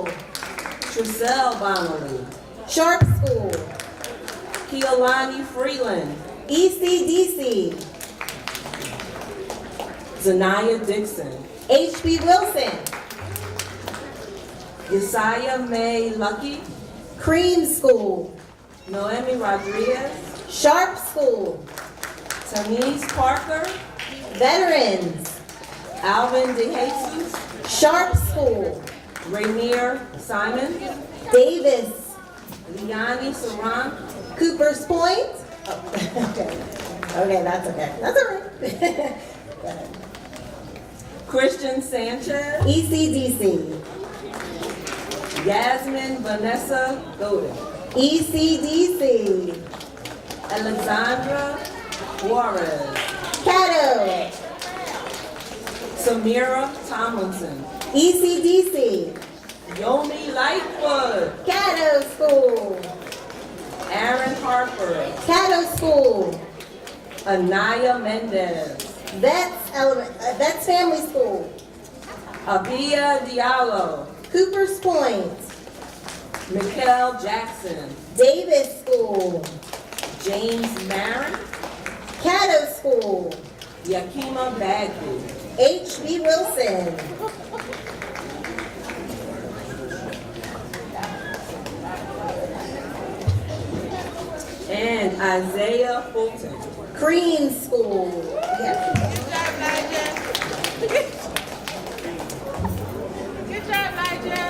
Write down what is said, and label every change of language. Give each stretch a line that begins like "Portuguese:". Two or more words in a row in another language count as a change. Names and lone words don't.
English: Tricelle Bonnelly, Sharp School. Keolani Freeland, ECDC. Zanaya Dixon, HB Wilson. Yesiah May Lucky, Cream School. Noemi Rodriguez, Sharp School. Tamise Parker, Veterans. Alvin DeJesus, Sharp School, Rainier Simon, Davis, Liani Saran, Coopers Point. Oh, okay, that's okay. That's all right. Go ahead. Christian Sanchez, ECDC, Yasmin Vanessa Golden, ECDC, Alexandra Juarez, Caddo, Samira Tomlinson, ECDC, Yomi Lightfoot, Caddo School, Aaron Harper, Caddo School, Anaya Mendez, Vets Family School, Abia Diallo, Coopers Point, Mikkel Jackson, Davis School, James Marin, Caddo School, Yakima Bagby, HB Wilson, and Isaiah Fulton. Cream School. Yeah. Good job, Nigel.